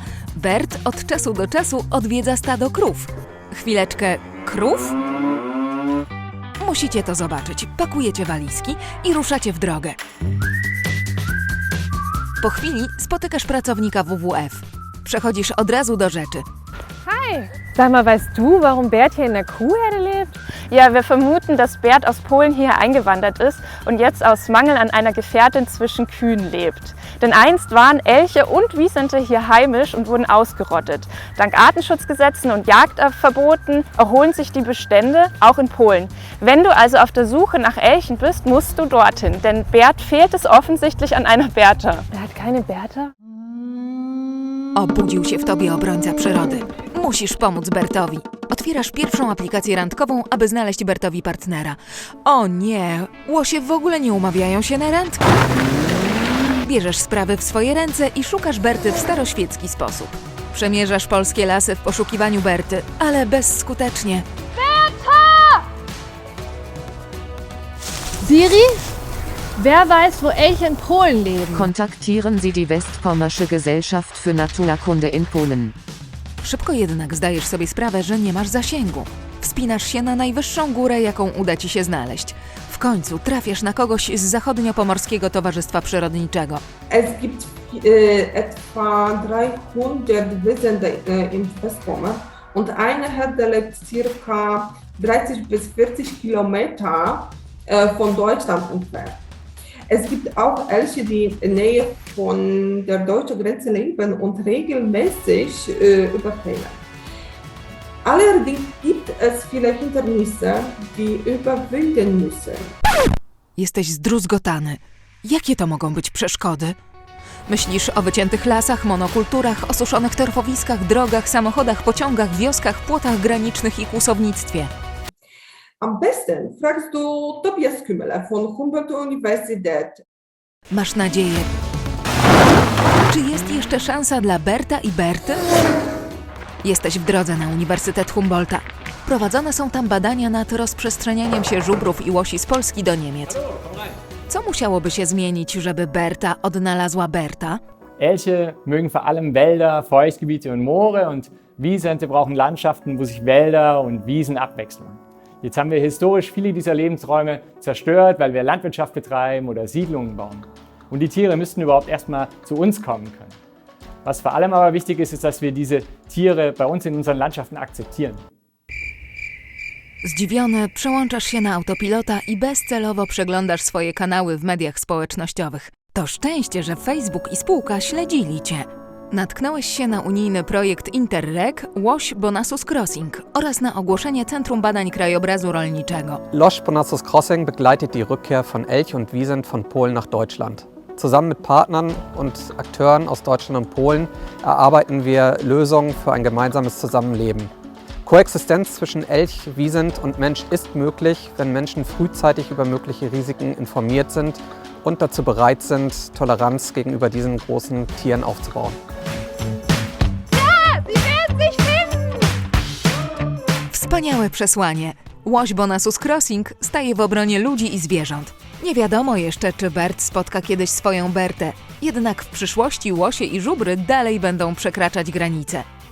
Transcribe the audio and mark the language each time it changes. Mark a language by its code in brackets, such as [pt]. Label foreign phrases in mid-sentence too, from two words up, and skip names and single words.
[pl] Bert od czasu do czasu odwiedza stado krów. Chwileczkę, krów? Musicie to zobaczyć. Pakujecie walizki i ruszacie w drogę. Po chwili spotykasz pracownika WWF. Przechodzisz od razu do rzeczy. [de] Hi! Sag mal, weißt du, warum Bert hier in der Kuhherde lebt? Ja, wir vermuten, dass Bert aus Polen hierher eingewandert ist und jetzt aus Mangel an einer Gefährtin zwischen Kühen lebt. Denn einst waren Elche und Wiesente hier heimisch und wurden ausgerottet. Dank Artenschutzgesetzen und Jagdverboten erholen sich die Bestände, auch in Polen. Wenn du also auf der Suche nach Elchen bist, musst du dorthin, denn Bert fehlt es offensichtlich an einer Bertha. Er hat keine Bertha? [pl] Obudził się w tobie obrońca przyrody. Musisz pomóc Bertowi. Otwierasz pierwszą aplikację randkową, aby znaleźć Bertowi partnera. O nie, łosie w ogóle nie umawiają się na randki. Bierzesz sprawy w swoje ręce i szukasz Berty w staroświecki sposób. Przemierzasz polskie lasy w poszukiwaniu Berty, ale bezskutecznie. [de] Siri? Wer weiß, wo Elche in Polen leben? Kontaktieren Sie die Westpommersche Gesellschaft für Naturkunde in Polen. [pl] Szybko jednak zdajesz sobie sprawę, że nie masz zasięgu. Wspinasz się na najwyższą górę, jaką uda ci się znaleźć. W końcu trafiasz na kogoś z Zachodnio-Pomorskiego Towarzystwa Przyrodniczego. [de] Es gibt etwa 300 Wisente im Westpommer und eine Herde lebt circa 30 bis 40 Kilometer von Deutschland entfernt. Es gibt auch Elche, die in der Nähe von der deutschen Grenze leben und regelmäßig überfällen. Allerdings gibt es viele Hindernisse, die überwinden müssen. [pl] Jesteś zdruzgotany. Jakie to mogą być przeszkody? Myślisz o wyciętych lasach, monokulturach, osuszonych torfowiskach, drogach, samochodach, pociągach, wioskach, płotach granicznych i kłusownictwie. [de] Am besten fragst du Tobias Kümmeler von Humboldt-Universität. [pl] Masz nadzieję. Czy jest jeszcze szansa dla Berta i Berty? Jesteś w drodze na Uniwersytet Humboldta. Prowadzone są tam badania nad rozprzestrzenianiem się żubrów i łosi z Polski do Niemiec. Co musiałoby się zmienić, żeby Berta odnalazła Berta? [de] Elche mögen vor allem Wälder, Feuchtgebiete und Moore und Wiesente brauchen Landschaften, wo sich Wälder und Wiesen abwechseln. Jetzt haben wir historisch viele dieser Lebensräume zerstört, weil wir Landwirtschaft betreiben oder Siedlungen bauen. Und die Tiere müssten überhaupt erstmal zu uns kommen können. Was vor allem aber wichtig ist, ist, dass wir diese Tiere bei uns in unseren Landschaften akzeptieren. [pl] Zdziwiony przełączasz się na autopilota i bezcelowo przeglądasz swoje kanały w mediach społecznościowych. To szczęście, że Facebook i spółka śledzili cię. Natknąłeś się na unijny projekt Interreg Łoś Bonasus Crossing oraz na ogłoszenie Centrum Badań Krajobrazu Rolniczego. [de] Losch Bonasus Crossing begleitet die Rückkehr von Elch und Wiesent von Polen nach Deutschland. Zusammen mit Partnern und Akteuren aus Deutschland und Polen erarbeiten wir Lösungen für ein gemeinsames Zusammenleben. Koexistenz zwischen Elch, Wiesent und Mensch ist möglich, wenn Menschen frühzeitig über mögliche Risiken informiert sind und dazu bereit sind, Toleranz gegenüber diesen großen Tieren aufzubauen. [pl] Wspaniałe przesłanie. Łoś Bonasus Crossing staje w obronie ludzi i zwierząt. Nie wiadomo jeszcze, czy Bert spotka kiedyś swoją Bertę. Jednak w przyszłości łosie i żubry dalej będą przekraczać granice.